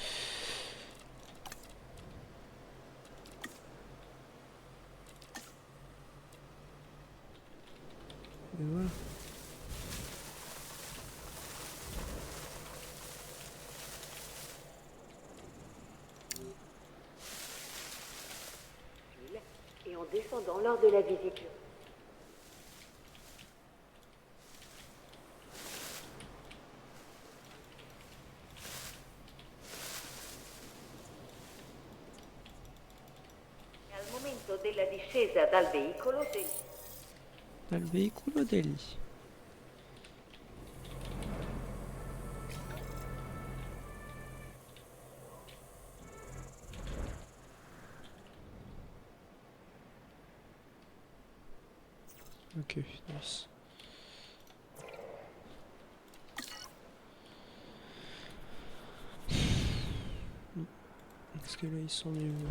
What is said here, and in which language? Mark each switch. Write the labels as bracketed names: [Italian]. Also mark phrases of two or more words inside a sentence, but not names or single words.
[French] Et voilà. Et en descendant lors de la visite. [Italian] Al momento della discesa dal veicolo Degli. [English] Ok, nice. [French] Est-ce que là ils sont mieux?